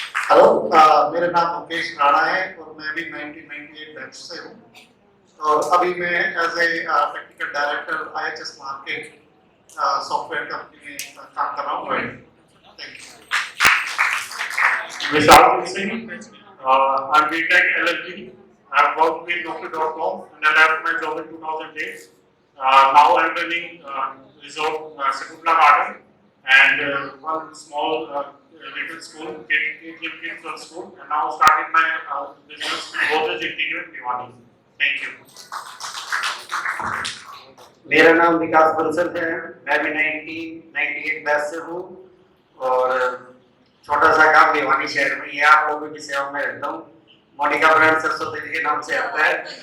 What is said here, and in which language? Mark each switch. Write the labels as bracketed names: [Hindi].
[Hindi] Hello, मेरा नाम मुकेश राणा है और मैं भी 1998 बैच से हूँ, और अभी मैं as a technical director IHS market software company में काम कर रहा हूँ। [English] Thank you. Vishal Singh, I'm BTech LLB. I've worked with Nokia.com and I left my job in 2008. Now I'm running resort Sakutla Garden and one small little school, Kids School, and now started my business Godrej Integrated Bhiwani. Thank you. [Hindi] मेरा नाम विकास बंसल है, मैं भी 1998 batch से हूँ और छोटा सा काम भिवानी शहर में ही है, आप लोगों की सेवा में रहता हूँ। मोनिका ब्रांड सरस्वती के नाम से आता है।